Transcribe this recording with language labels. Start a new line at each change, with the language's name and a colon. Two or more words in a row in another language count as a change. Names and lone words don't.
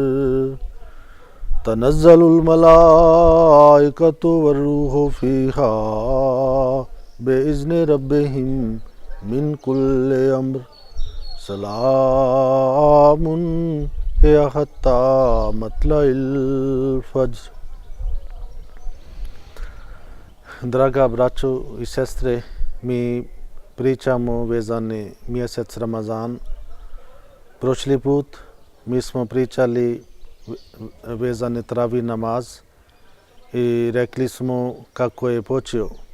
Arabic: تنزل الملائكة والروح فيها بإذن ربهم من كل أمر سلام هي حتى مطلع الفجر.
Bosnian: Draga braćo i sestre, mi pričamo vezani mjesec Ramazan. Prošli put mi smo pričali vezani travi namaz i rekli smo kako je počeo.